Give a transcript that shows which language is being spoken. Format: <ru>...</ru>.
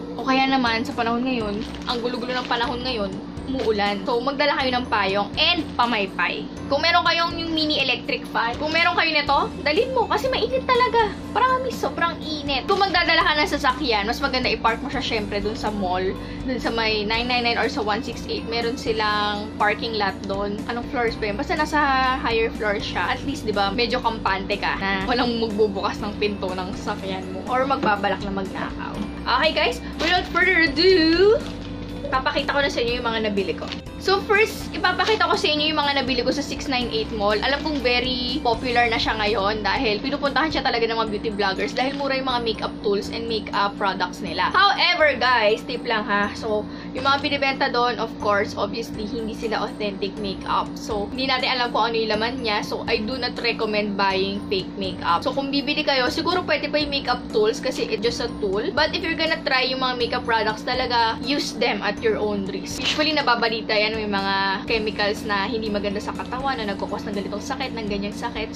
<tl>O kaya naman sa panahon ngayon, ang gulo-gulo ng panahon ngayon, umuulan. So, magdala kayo ng payong and pamaypay. Kung meron kayong yung mini electric fan, kung meron kayo nito, dalhin mo kasi mainit talaga. Promise, sobrang init. Kung magdadala ka ng sasakyan, mas maganda i-park mo siya syempre dun sa mall, dun sa may 999 or sa 168. Meron silang parking lot dun. Anong floors ba yun? Basta nasa higher floors siya. At least, di ba, medyo kampante ka na walang magbubukas ng pinto ng sasakyan mo or magbabalak na magnakaw.</tl> <en>Okay guys, without further ado,</en> <tl>papakita ko na sa inyo yung mga nabili ko. So first, ipapakita ko sa inyo yung mga nabili ko sa 698 Mall. Alam kong</tl> <en>very popular</en> <tl>na siya ngayon dahil pinupuntahan siya talaga ng mga beauty vloggers dahil mura yung mga</tl> <en>makeup tools and makeup products</en> <tl>nila.</tl> <en>However guys,</en> <tl>tip lang ha. So, yung mga binibenta doon,</tl> <en>of course, obviously,</en> <tl>hindi sila authentic makeup. So, hindi natin alam kung ano yung laman niya. So,</tl> <en>I do not recommend buying fake makeup.</en> <tl>So, kung bibili kayo, siguro pwede pa yung makeup tools kasi</tl> <en>it's just a tool. But if you're gonna try</en> <tl>yung mga</tl> <en>makeup products</en> <tl>talaga,</tl> <en>use them at your own risk.</en> <tl>Usually, nababalita yan may mga chemicals na hindi maganda sa katawan na nagkukos ng ganitong sakit, ng ganyang sakit.</tl>